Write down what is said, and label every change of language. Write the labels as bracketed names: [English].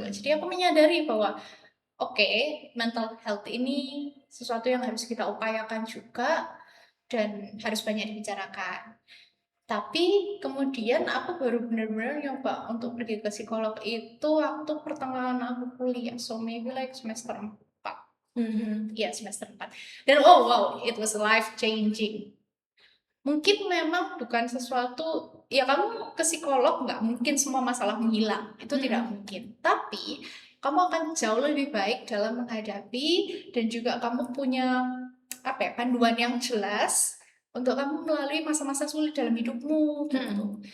[Indonesian] Jadi aku menyadari bahwa mental health ini sesuatu yang harus kita upayakan juga dan harus banyak dibicarakan. Tapi kemudian aku baru benar-benar nyoba untuk pergi ke psikolog itu waktu pertengahan aku kuliah, [English] so maybe like [Indonesian] semester 4. Ya, semester 4. Dan [English] wow, it was life changing. [Indonesian] Mungkin memang bukan sesuatu, ya kamu ke psikolog nggak mungkin semua masalah menghilang, itu tidak mungkin. Tapi kamu akan jauh lebih baik dalam menghadapi dan juga kamu punya panduan yang jelas untuk kamu melalui masa-masa sulit dalam hidupmu gitu.